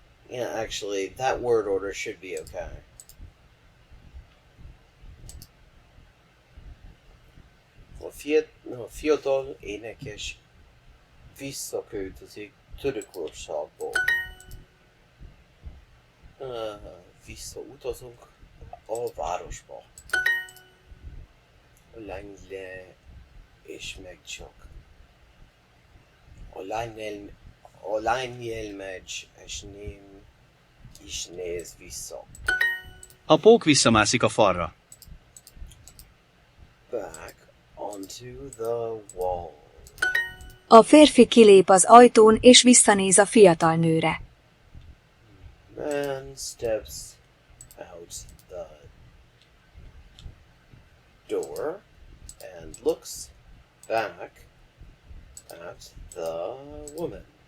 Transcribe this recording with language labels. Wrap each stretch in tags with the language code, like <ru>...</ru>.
<en>Yeah, actually, that word order should be okay.</en> <hu>A fiatal énekes visszaköltözik Törökországból. Visszautazunk a városba. A lány le és meg csak. A lány elmegy és nem is néz vissza. A pók visszamászik a falra.</hu> <en>Back onto the wall.</en> <hu>A férfi kilép az ajtón és visszanéz a fiatal nőre.</hu> <en>Man steps out the door and looks back at the woman.</en>